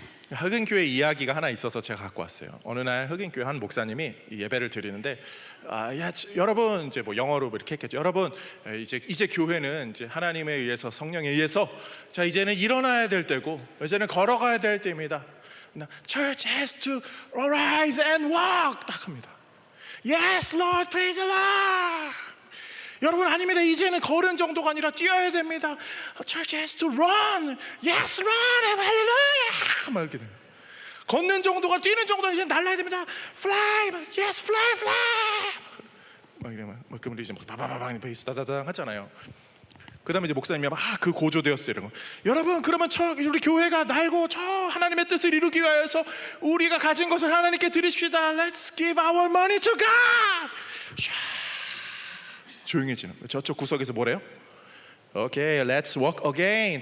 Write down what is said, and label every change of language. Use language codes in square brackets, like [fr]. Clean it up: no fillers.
[ko] 흑인 교회 이야기가 하나 있어서 제가 갖고 왔어요. 어느 날 흑인 교회 한 목사님이 예배를 드리는데, 여러분 이제 뭐 영어로 이렇게 했겠죠. 여러분 이제 교회는 이제 하나님에 의해서, 성령에 의해서 자 이제는 일어나야 될 때고 이제는 걸어가야 될 때입니다. [en] Church has to arise and walk. [ko] 딱 합니다. [en] Yes, Lord, praise the Lord. [ko] 여러분 아닙니다. 이제는 걸은 정도가 아니라 뛰어야 됩니다. [en] Church has to run. Yes, run. [ko] 할렐루야. 막 이렇게 돼요. 걷는 정도가 뛰는 정도는 이제 날라야 됩니다. [en] Fly. Yes, fly, fly. [ko] 막 이러면 막 그분들이 이제 바바바방 베이스 다다당 하잖아요. 그다음에 이제 목사님이 그 고조되었어요. 이런 거. 여러분 그러면 우리 교회가 날고 저 하나님의 뜻을 이루기 위해서 우리가 가진 것을 하나님께 드리십시다. [en] Let's give our money to God. [ko] 조용해지는. 저쪽 구석에서 뭐래요? [en] 오케이, let's walk again.